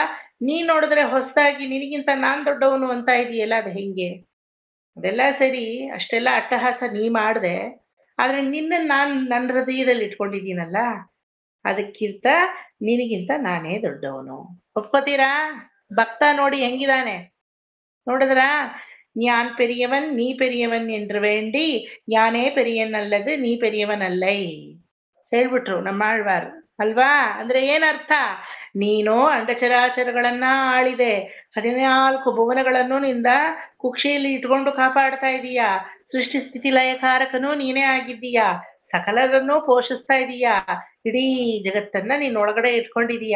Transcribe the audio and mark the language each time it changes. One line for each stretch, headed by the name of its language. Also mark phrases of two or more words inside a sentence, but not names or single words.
Kannada: ನೀನ್ ನೋಡಿದ್ರೆ ಹೊಸದಾಗಿ ನಿನಗಿಂತ ನಾನ್ ದೊಡ್ಡವನು ಅಂತ ಇದೆಯಲ್ಲ, ಅದು ಹೆಂಗೆ? ಅದೆಲ್ಲ ಸರಿ, ಅಷ್ಟೆಲ್ಲ ಅಟ್ಟಹಾಸ ನೀ ಮಾಡ್ದೆ, ಆದ್ರೆ ನಿನ್ನ ನಾನು ನನ್ನ ಹೃದಯದಲ್ಲಿ ಇಟ್ಕೊಂಡಿದ್ದೀನಲ್ಲ, ಅದಕ್ಕಿಂತ ನಿನಗಿಂತ ನಾನೇ ದೊಡ್ಡವನು. ಒಪ್ಕೋತೀರಾ? ಭಕ್ತ ನೋಡಿ ಹೆಂಗಿದಾನೆ ನೋಡಿದ್ರ?
Tamil: ஞான் பெரியவன் நீ பெரியவன் என்று வேண்டி ஞானே பெரியன் அல்லது ನೀ பெரியவன் ಅಲ್ಲೈ
Kannada: ಹೇಳ್ಬಿಟ್ರು ನಮ್ಮಾಳ್ವಾರ್ ಅಲ್ವಾ? ಅಂದ್ರೆ ಏನರ್ಥ? ನೀನು ಅಂಡಚರಾಚರಗಳನ್ನ ಆಳಿದೆ, 14 ಭುವನಗಳನ್ನು ನಿಂದ ಕುಕ್ಷಿಯಲ್ಲಿ ಇಟ್ಕೊಂಡು ಕಾಪಾಡ್ತಾ ಇದೀಯ. ಸೃಷ್ಟಿ ಸ್ಥಿತಿ ಲಯಕಾರಕನೂ ನೀನೇ ಆಗಿದ್ದೀಯಾ, ಸಕಲರನ್ನೂ ಪೋಷಿಸ್ತಾ ಇದೀಯಾ, ಇಡೀ ಜಗತ್ತನ್ನ ನೀನ್ ಒಳಗಡೆ ಇಟ್ಕೊಂಡಿದೀಯಾ.